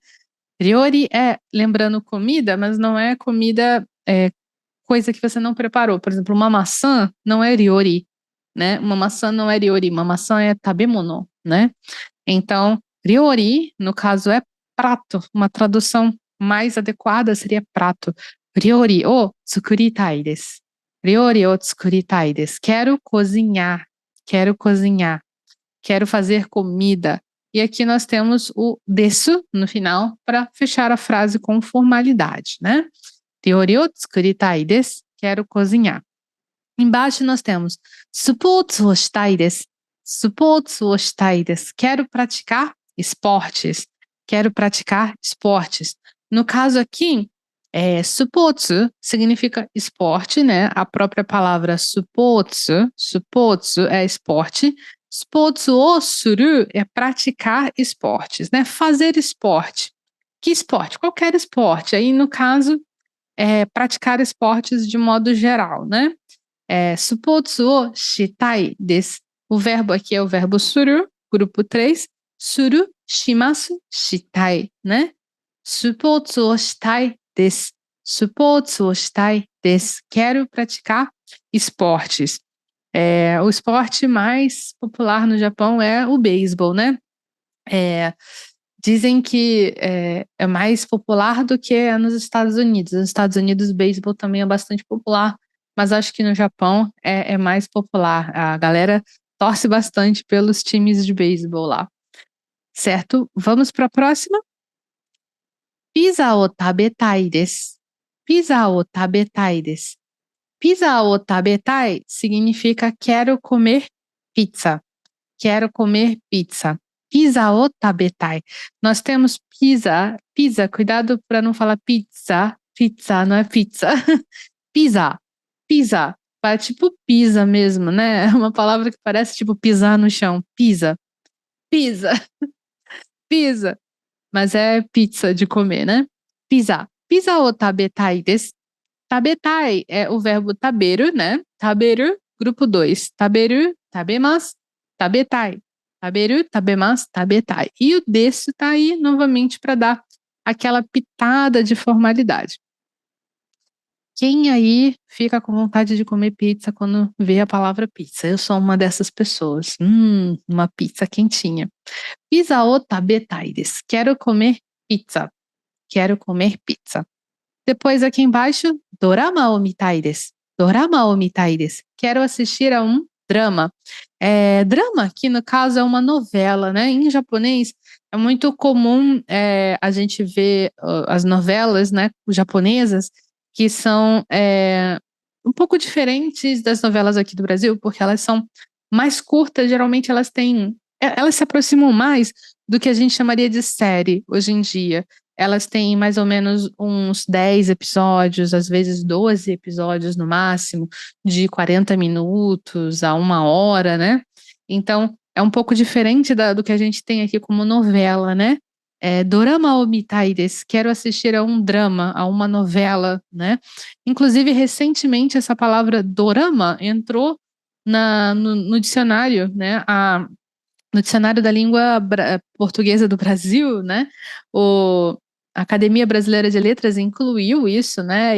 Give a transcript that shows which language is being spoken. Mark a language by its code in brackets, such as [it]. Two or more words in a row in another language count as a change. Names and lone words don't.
[pt] Ryori é lembrando comida, mas não é comida, coisa que você não preparou. Por exemplo, uma maçã não é ryori, né? Uma maçã não é ryori, uma maçã é tabemono, né? Então, ryori, no caso, é prato. Uma tradução mais adequada seria prato. [ja] 料理を作りたいです。料理を作りたいです. [pt] Quero cozinhar. Quero cozinhar. Quero fazer comida. E aqui nós temos o desu no final para fechar a frase com formalidade, né? [ja] 料理を作りたいです. [pt] Quero cozinhar. Embaixo nós temos [ja] スポーツをしたいです. スポーツをしたいです. [pt] Quero praticar esportes. Quero praticar esportes. No caso aqui, supotsu significa esporte, né? A própria palavra supotsu é esporte. [ja] スポーツをする [pt] é praticar esportes, né? Fazer esporte. Que esporte? Qualquer esporte. Aí, no caso, praticar esportes de modo geral, né? [ja] スポーツをしたいです. [pt] O verbo aqui é o verbo suru, grupo 3. [ja] する、します、したい, [pt] né? [ja] スポーツをしたいです. スポーツをしたいです. [pt] Quero praticar esportes. O esporte mais popular no Japão é o beisebol, né? Dizem que é mais popular do que é nos Estados Unidos. Nos Estados Unidos, o beisebol também é bastante popular, mas acho que no Japão é mais popular. A galera torce bastante pelos times de beisebol lá, certo? Vamos para a próxima. [ja] ピザを食べたいです. ピザを食べたいです. ピザを食べたい [pt] significa quero comer pizza. Quero comer pizza. [ja] ピザを食べたい. [pt] Nós temos pizza, cuidado para não falar pizza. Pizza, não é pizza. Pizza, pizza. Tipo pizza mesmo, né? É uma palavra que parece tipo pisar no chão. Pizza, pizza, pizza. Mas é pizza de comer, né? Pizza. [ja] ピザを食べたいです. [pt] Tabetai é o verbo taberu, né? Taberu, grupo 2. [ja] 食べる、食べます、食べたい。食べる、食べます、食べたい. [pt] E o desu tá aí novamente para dar aquela pitada de formalidade. Quem aí fica com vontade de comer pizza quando vê a palavra pizza? Eu sou uma dessas pessoas. Uma pizza quentinha. [ja] ピザを食べたいです. [pt] Quero comer pizza. Quero comer pizza. Depois aqui embaixo, [ja] ドラマを見たいです. ドラマを見たいです. [pt] Quero assistir a um drama. Drama, que no caso é uma novela, né? Em japonês é muito comum a gente ver as novelas, né, japonesas, que são um pouco diferentes das novelas aqui do Brasil, porque elas são mais curtas, geralmente elas se aproximam mais do que a gente chamaria de série hoje em dia. Elas têm mais ou menos uns 10 episódios, às vezes 12 episódios no máximo, de 40 minutos a 1 hora, né? Então, é um pouco diferente do que a gente tem aqui como novela, né? [ja] ドラマを見たいです. [pt] Quero assistir a um drama, a uma novela, né? Inclusive, recentemente, essa palavra dorama entrou no dicionário, né? No dicionário da língua portuguesa do Brasil, né? A Academia Brasileira de Letras incluiu isso, né?